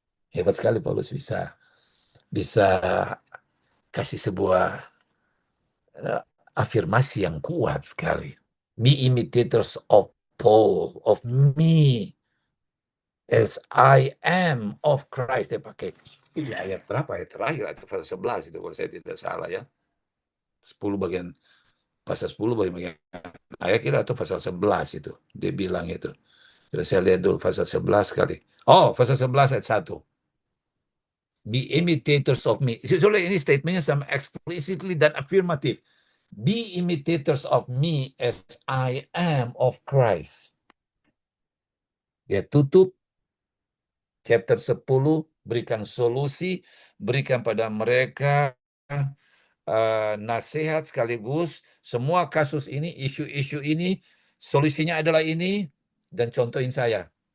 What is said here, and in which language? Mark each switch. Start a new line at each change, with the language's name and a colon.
Indonesian: Hebat sekali Paulus bisa kasih sebuah afirmasi yang kuat sekali.
English: Be imitators of Paul, of me, as I am of Christ.
Indonesian: Dia pakai ini ayat berapa ya terakhir, ayat pasal 11 itu kalau saya tidak salah ya. 10 bagian pasal 10 bagian ayat kira atau pasal 11 itu dia bilang itu. Coba saya lihat dulu pasal 11 kali. Oh, pasal 11 ayat 1.
English: Be imitators of me.
Indonesian: Soalnya ini statementnya sama explicitly dan affirmative.
English: Be imitators of me as I am of Christ.
Indonesian: Dia tutup chapter 10, berikan solusi, berikan pada mereka nasihat sekaligus semua kasus ini, isu-isu ini, solusinya adalah ini, dan contohin saya.